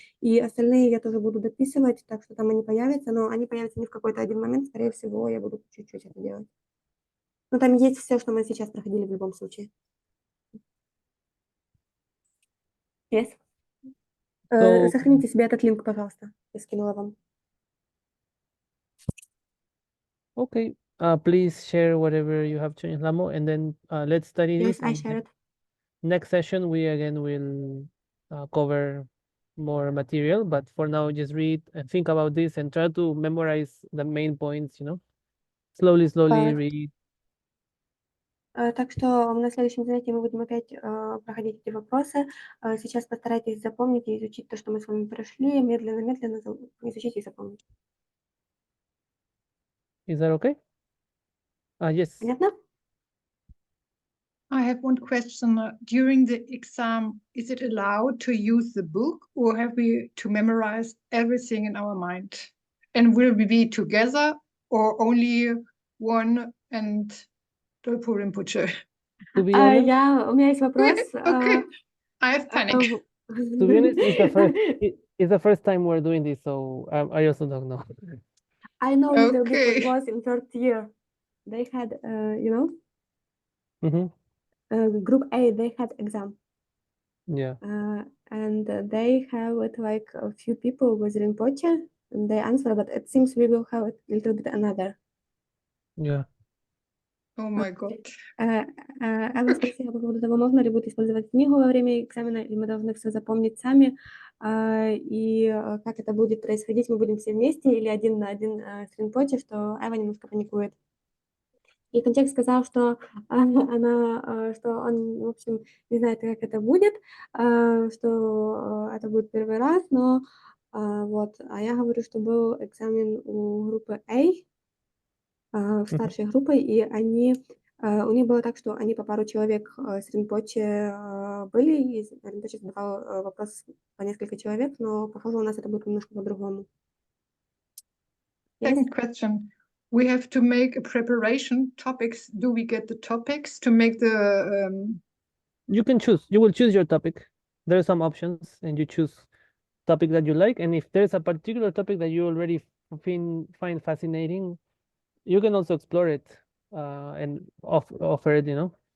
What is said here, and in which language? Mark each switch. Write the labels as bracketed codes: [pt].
[ru] И остальные я тоже буду дописывать, так что там они появятся, но они появятся не в какой-то один момент, скорее всего, я буду чуть-чуть это делать. Но там есть все, что мы сейчас проходили в любом случае. [en] Yes. So, [ru] Сохраните себе этот линк, пожалуйста. Я скинула вам. [en] okay, please share whatever you have to Lamo, and then let's study Yes, this. I And shared. next session, we again will cover more material, but for now, just read and think about this and try to memorize the main points, you know, slowly read. [ru] Так что на следующем занятии мы будем опять проходить эти вопросы. Сейчас постарайтесь запомнить и изучить то, что мы с вами прошли. Медленно изучить и запомнить. [en] Is that okay? Yes. [ru] Понятно? [en] I have one question. During the exam, is it allowed to use the book or have we to memorize everything in our mind? And will we be together or only one and Dolpo Rinpoche? To be honest, [ru] У меня есть вопрос. [en] Okay, I have panic. to be honest, it's the first time we're doing this, so I also don't know. I know a little bit what Okay. was in third year. They had, Mm-hmm. group A, they had exam. Yeah. And they have it like a few people with Rinpoche, and they answer, but it seems we will have it a little bit another. Yeah. Oh my God. [ru] Эва спросила по поводу того, можно ли будет использовать книгу во время экзамена, или мы должны все запомнить сами, и как это будет происходить, мы будем все вместе или один на один с Ринпоче, что Эва немножко паникует. И контекст сказал, что что он, в общем, не знает, как это будет, что это будет первый раз, но вот, а я говорю, что был экзамен у группы A, в старшей группой, и у них было так, что они по пару человек с Ринпоче были, и Ринпоче задавал вопрос по несколько человек, но, похоже, у нас это будет немножко по-другому. [en] Yes? Second question. We have to make a preparation topics. Do we get the topics to make the You can choose. You will choose your topic. There are some options, and you choose topic that you like. And if there's a particular topic that you already find fascinating, you can also explore it and offer it. You know.